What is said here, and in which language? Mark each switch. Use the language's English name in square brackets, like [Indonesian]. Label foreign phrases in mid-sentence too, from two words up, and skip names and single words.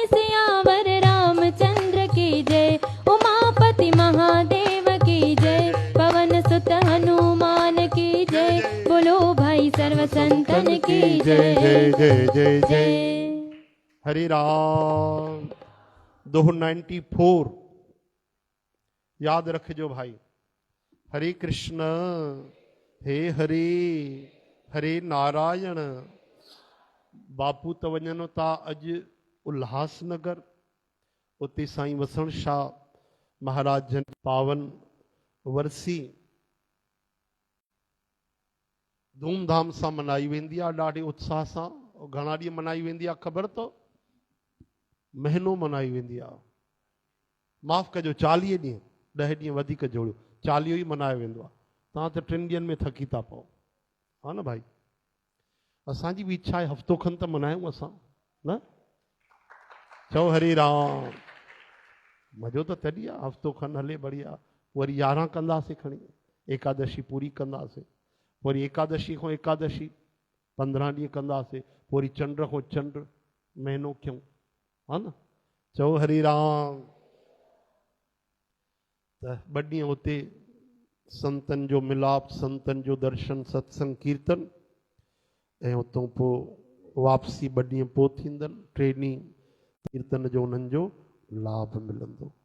[Hindi] सियावर रामचंद्र की जय, उमापति महादेव की जय, पवन सुत हनुमान की जय, बोलो भाई सर्व संतन की जय जय जय जय जय। हरे राम। [Sindhi] दोह 94 याद रखिजो भाई। [Sanskrit] हरे कृष्ण हे हरे हरे नारायण। [Sindhi] बापू त वञनि था अॼु उल्हासनगर, उते साईं वसण शाह महाराज जन पावन वरसी धूमधाम सां मनाई वेंदी आहे, ॾाढे उत्साह सां। घणा ॾींहं मनाई वेंदी आहे ख़बर अथव? महीनो मनाई वेंदी आहे। माफ़ कजो 40 ॾींहं, 10 ॾींहं वधीक जोड़ियो, 40 ई मनायो वेंदो आहे। तव्हां त 3 ॾींहंनि में थकी था पओ, हा न भाई। असांजी बि इच्छा आहे हफ़्तो खनि त मनायूं असां, न? चओ हरे राम। मज़ो त तॾहिं आहे, हफ़्तो खनि हले बढ़िया। वरी 11 कंदासीं खणी, एकादशी पूरी कंदासीं, वरी एकादशी खां एकादशी 15 ॾींहं कंदासीं, वरी चंड खां चंड महीनो कयूं, हा न? चओ हरे राम। त 2 ॾींहं उते संतनि जो मिलाप, संतनि जो दर्शन, सत्संग कीर्तन, ऐं उतां पोइ वापसी 2 ॾींहं पोइ थींदनि। 3 ॾींहं कीर्तन जो उन्हनि जो लाभ मिलंदो।